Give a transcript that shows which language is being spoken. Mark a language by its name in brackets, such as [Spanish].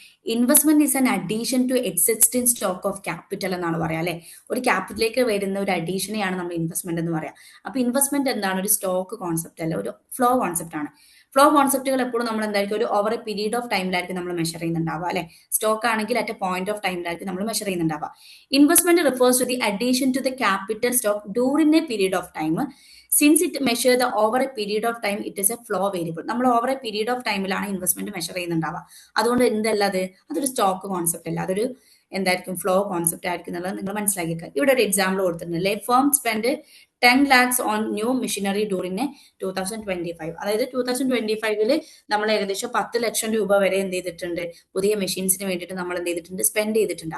[English] investment is an addition to existing stock of capital [Malayalam] എന്നാണ് പറയാം അല്ലെ? ഒരു ക്യാപിറ്റലിലേക്ക് വരുന്ന ഒരു അഡീഷനെയാണ് നമ്മൾ ഇൻവെസ്റ്റ്മെന്റ് എന്ന് പറയാം. അപ്പൊ ഇൻവെസ്റ്റ്മെന്റ് എന്താണ്? ഒരു സ്റ്റോക്ക് കോൺസെപ്റ്റ് അല്ല, ഒരു ഫ്ലോ കോൺസെപ്റ്റ് ആണ്. ഫ്ലോ കോൺസെപ്റ്റുകൾ എപ്പോഴും നമ്മൾ എന്തായിരിക്കും, ഒരു ഓവർ എ പീരീഡ് ഓഫ് ടൈമിലായിരിക്കും നമ്മൾ മെഷർ ചെയ്യുന്നുണ്ടാവുക അല്ലെ? സ്റ്റോക്ക് ആണെങ്കിൽ അറ്റ് എ പോയിന്റ് ഓഫ് ടൈമിലായിരിക്കും നമ്മൾ measure ചെയ്യുന്നുണ്ടാവുക. [English] Investment refers to the addition to the capital stock during a period of time. Since it measure the over a period of time, it is a flow variable. [Malayalam] നമ്മൾ over A period of ടൈമിലാണ് investment measure ചെയ്യുന്നുണ്ടാവുക. അതുകൊണ്ട് എന്തല്ല അതൊരു stock concept അല്ല, അതൊരു എന്തായിരിക്കും, flow concept ആയിരിക്കും എന്നുള്ളത് നിങ്ങൾ മനസ്സിലാക്കിക്കുക. ഇവിടെ ഒരു എക്സാമ്പിൾ കൊടുത്തിട്ടുണ്ട്. [English] Firm spend 10 lakhs on new machinery during 2025. [Malayalam] അതായത് 2025 നമ്മൾ ഏകദേശം 10 ലക്ഷം രൂപ വരെ എന്ത് ചെയ്തിട്ടുണ്ട്, പുതിയ മെഷീൻസിന് വേണ്ടിയിട്ട് നമ്മൾ എന്ത് ചെയ്തിട്ടുണ്ട്, സ്പെൻഡ് ചെയ്തിട്ടുണ്ട്.